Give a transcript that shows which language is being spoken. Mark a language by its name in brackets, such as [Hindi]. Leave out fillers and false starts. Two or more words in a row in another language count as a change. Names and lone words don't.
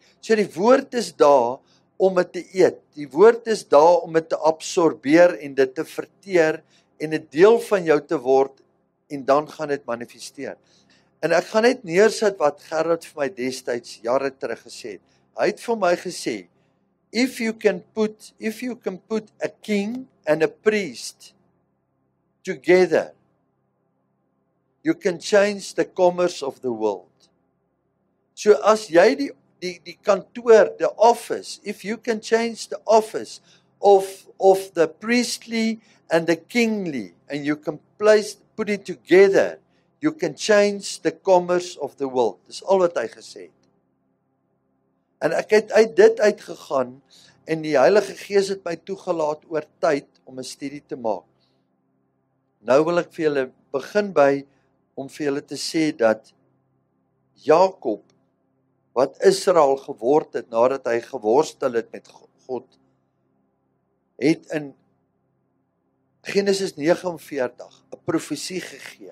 [Afrikaans] So die woord is daar om dit te eet. Die woord is daar om dit te absorbeer en dit te verteer en 'n deel van jou te word, en dan gaan dit manifesteer. En ek gaan net neersit wat Gerard vir my destyds jare terug gesê het. Hy het vir my gesê, [English] if you can put a king and a priest together, you can change the commerce of the world. [Afrikaans] So as jy die kantoor, [English] the office, if you can change the office of the priestly and the kingly, and you can put it together, you can change the commerce of the world. [Afrikaans] Dis al wat hy gesê het. En ek het uit dit uitgegaan, en die Heilige Gees het my toegelaat oor tyd om 'n studie te maak. Nou wil ek vir julle begin by, om vir julle te sê dat Jakob, wat Israel geword het, nadat hy geworstel het met God, het in Genesis 49 'n profesie gegee.